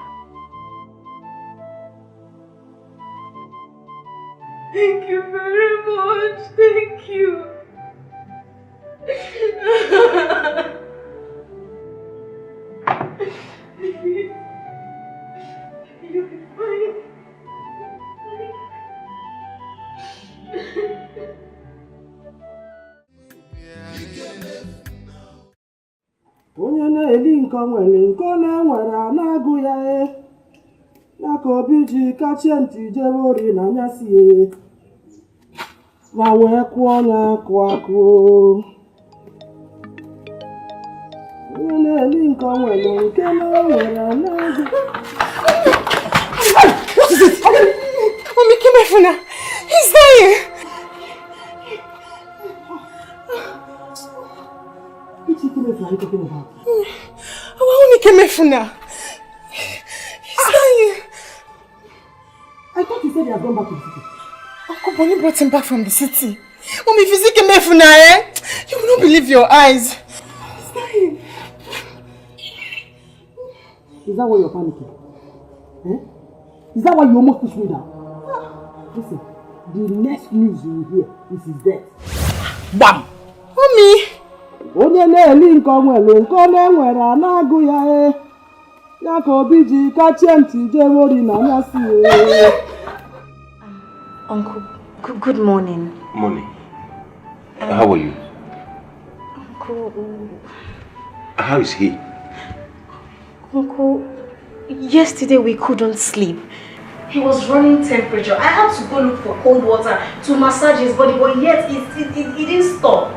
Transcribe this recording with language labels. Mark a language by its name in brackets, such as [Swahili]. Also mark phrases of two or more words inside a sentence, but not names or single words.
[English] Thank you very much. Thank you. You'll be fine. [Igbo] Onye na-eli nke nwere nke ọ na-enwere a na-agụ ya ya ka obi ji kachie ntị jebe ori na anyasị ma wee kụọ ya akụ. Onye na-eli nke nwere nke na-enwere a na-agụ. [English] What is it? Mommy, come here for now. He's dying. What are you talking about? Mommy, come here for now. He's dying. I thought you said he had gone back to the city. Uncle Bonnie brought him back from the city. Mommy, if you see him for now, you will not believe your eyes. He's dying. Is that why you're panicking? Is that why you almost pushed me down? Listen, the next news you will hear is his death. Bam! Mommy! [Igbo] Onye na-eli nke nwere nke ọ na-enwere a na-agụ ya ya ka obi ji kachie ntị jebe ori na anyasị [English] Uncle, good morning. Morning. How are you? Uncle... How is he? Uncle, yesterday we couldn't sleep. He was running temperature. I had to go look for cold water to massage his body, but yet it didn't stop.